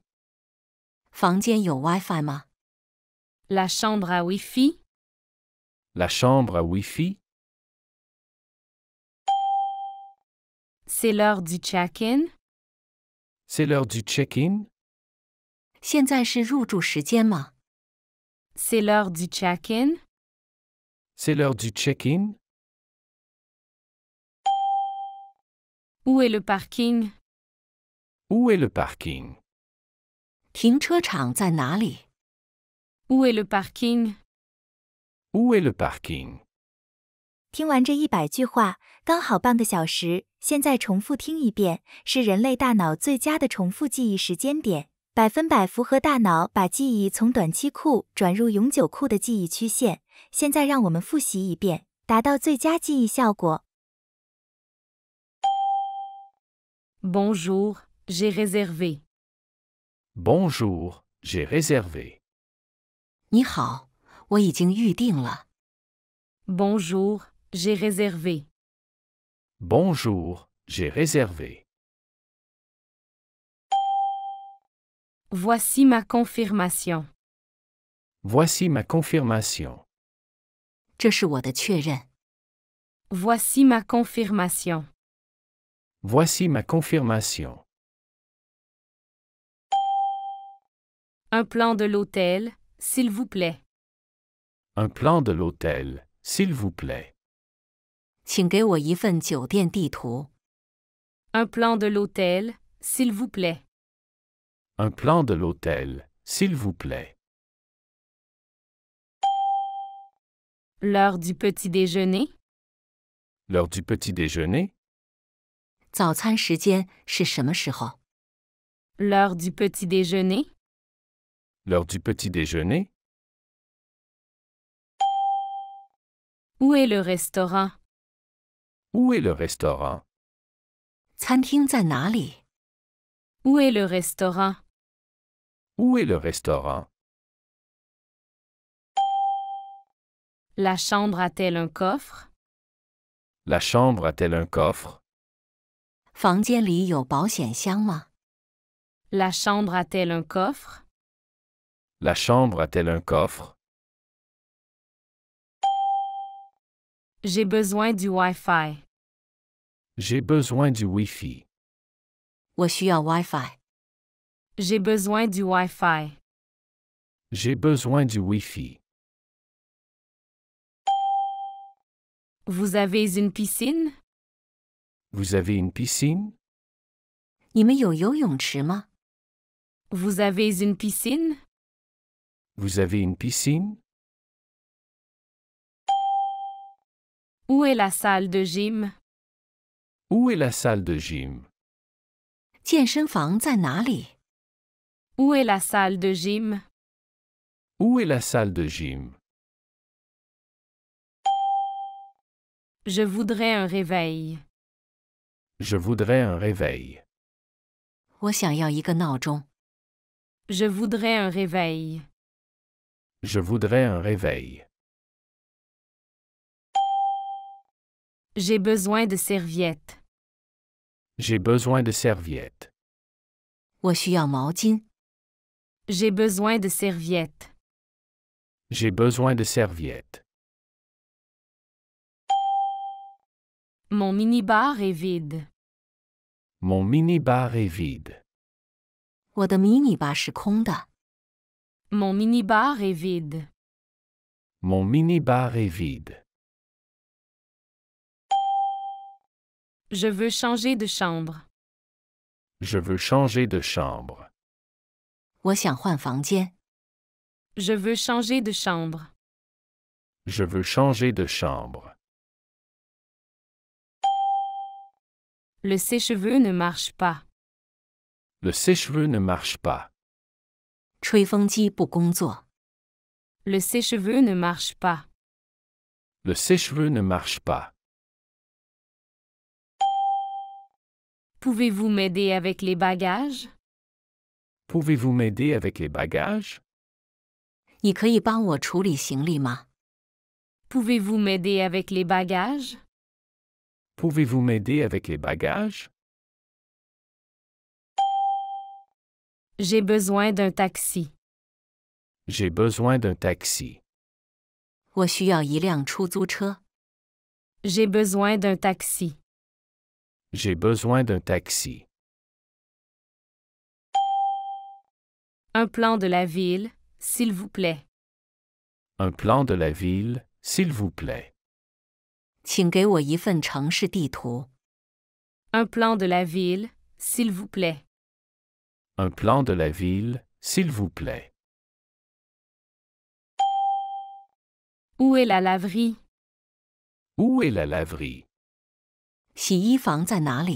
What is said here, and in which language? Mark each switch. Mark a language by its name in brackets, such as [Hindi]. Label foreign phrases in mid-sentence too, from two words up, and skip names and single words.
[Chinese] 房间有 WiFi 吗？ [French] La chambre à Wi-Fi? La chambre à Wi-Fi? C'est l'heure du check-in? C'est l'heure du check-in? [Chinese] 现在是入住时间吗？ [French] C'est l'heure du check-in? C'est l'heure du check-in? Où est le parking? Où est le parking? [Chinese] 停车场在哪里？ [French] Où est le parking? Où est le parking? [Chinese] 听完这100句话，刚好半个小时。现在重复听一遍，是人类大脑最佳的重复记忆时间点，100%符合大脑把记忆从短期库转入永久库的记忆曲线。现在让我们复习一遍，达到最佳记忆效果。 [French] Bonjour, j'ai réservé. Bonjour, j'ai réservé. [Chinese] 你好，我已经预定了。 [French] Bonjour, j'ai réservé. Bonjour, j'ai réservé. Voici ma confirmation. Voici ma confirmation. [Chinese] 这是我的确认。 [French] Voici ma confirmation. Voici ma confirmation. Un plan de l'hôtel, s'il vous plaît. Un plan de l'hôtel, s'il vous plaît. [Chinese] 请给我一份酒店地图。 [French] Un plan de l'hôtel, s'il vous plaît. Un plan de l'hôtel, s'il vous plaît. L'heure du petit déjeuner? L'heure du petit déjeuner? [Chinese] 早餐时间是什么时候？ [French] L'heure du petit déjeuner? L'heure du petit déjeuner? Où est le restaurant? Où est le restaurant? [Chinese] 餐厅在哪里？ [French] Où est le restaurant? Où est le restaurant? La chambre a-t-elle un coffre? La chambre a-t-elle un coffre? [Chinese] 房间里有保险箱吗？ [French] La chambre a-t-elle un coffre? La chambre a-t-elle un coffre? J'ai besoin du Wi-Fi. J'ai besoin du Wi-Fi. [Chinese] 我需要 WiFi。 [French] J'ai besoin du Wi-Fi. J'ai besoin du Wi-Fi. Vous avez une piscine? Vous avez une piscine? [Chinese] 你们有游泳池吗？ [French] Vous avez une piscine? Vous avez une piscine? Où est la salle de gym? Où est la salle de gym? [Chinese] 健身房在哪里？ [French] Où est la salle de gym? Où est la salle de gym? Je voudrais un réveil. Je voudrais un réveil. [Chinese] 我想要一个闹钟。 [French] Je voudrais un réveil. Je voudrais un réveil. J'ai besoin de serviettes. J'ai besoin de serviettes. [Chinese] 我需要毛巾。 [French] J'ai besoin de serviettes. J'ai besoin de serviettes. Mon minibar est vide. Mon minibar est vide. [Chinese] 我的迷你吧是空的。 [French] Mon minibar est vide. Mon minibar est vide. Je veux changer de chambre. Je veux changer de chambre. [Chinese] 我想换房间。 [French] Je veux changer de chambre. Je veux changer de chambre. Le sèche-cheveux ne marche pas. Le sèche-cheveux ne marche pas. [Chinese] 吹风机不工作。 [French] Le sèche-cheveux ne marche pas. Le sèche-cheveux ne marche pas. Pouvez-vous m'aider avec les bagages? Pouvez-vous m'aider avec les bagages? [Chinese] 你可以帮我处理行李吗？ [French] Pouvez-vous m'aider avec les bagages? Pouvez-vous m'aider avec les bagages? J'ai besoin d'un taxi. J'ai besoin d'un taxi. [Chinese] 我需要一辆出租车。 [French] J'ai besoin d'un taxi. J'ai besoin d'un taxi. Un plan de la ville, s'il vous plaît. Un plan de la ville, s'il vous plaît. [Chinese] 请给我一份城市地图。 [French] Un plan de la ville, s'il vous plaît. Un plan de la ville, s'il vous plaît. Où est la laverie? Où est la laverie? [Chinese] 洗衣房在哪里？